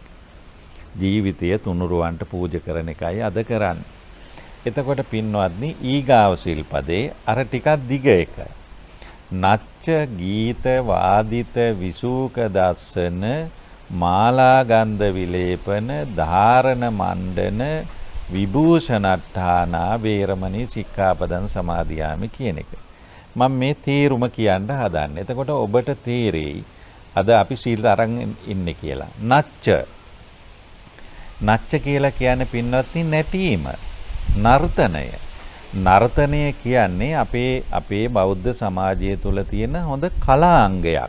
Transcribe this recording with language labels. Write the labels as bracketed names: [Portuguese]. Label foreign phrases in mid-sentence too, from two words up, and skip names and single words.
[Sinhala] ජීවිතය තුනුරුවන්ට පූජා කරන එකයි අද කරන්නේ. එතකොට පින්වත්නි ඊගාව සිල්පදේ අර ටිකක් දිග එක. [Pali] නච්ච ගීත වාදිත විසූක දස්සන මාලා ගන්ධ විලේපන ධාරණ මණ්ඩන විභූෂණට්ඨානා වේරමණී සික්ඛාපදං සමාදියාමි [Sinhala] කියන එක. මම මේ තේරුම කියන්න හදන්නේ. එතකොට ඔබට තේරෙයි අද අපි සීල් අරන් ඉන්නේ කියලා. නච්ච කියලා කියන්නේ පින්වත්නි නැටීම. නර්තනය. නර්තනය කියන්නේ අපේ බෞද්ධ සමාජය තුළ තියෙන හොඳ කලාංගයක්.